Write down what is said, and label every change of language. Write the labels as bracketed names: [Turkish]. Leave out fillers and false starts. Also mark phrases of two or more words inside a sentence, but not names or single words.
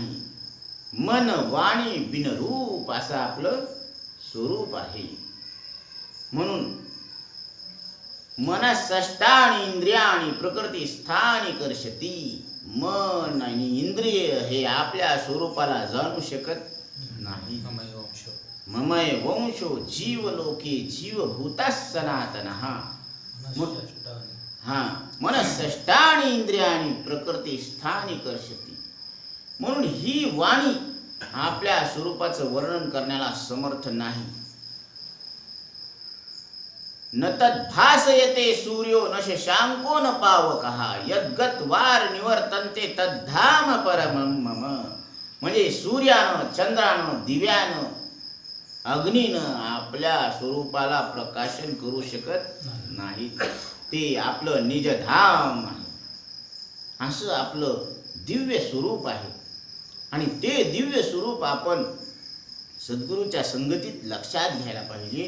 [Marathi] मन वाणी बिनरूप असं आपलं स्वरूप आहे. [Sanskrit] म्हणून मनःष्टानी इंद्रियाणी प्रकृती स्थानी कर्षती. [Marathi] मन आणि इंद्रिय हे आपल्या स्वरूपाला जाणू शकत नाही. [Sanskrit] ममय वंशो जीव लोके जीवभूता सनातनः. मनःष्टानी इंद्रियाणी प्रकृती स्थानी कर्षती. [Marathi] म्हणून ही वाणी आपल्या स्वरूपाचं वर्णन करण्याला समर्थ नाही. [Sanskrit] न तद्भासयते सूर्यो न शशांको न पावकः यद्गत वार निवर्तन्ते तद्धाम परमं मम. [Marathi] म्हणजे सूर्यानं, चंद्रानं, दिव्यानं, अग्नीनं आपल्या स्वरूपाला प्रकाशन करू शकत नाही. ते आपलं निजधाम आहे. असं आपलं दिव्य स्वरूप आहे. आणि ते दिव्य स्वरूप आपण सद्गुरूच्या संगतीत लक्षात घ्यायला पाहिजे.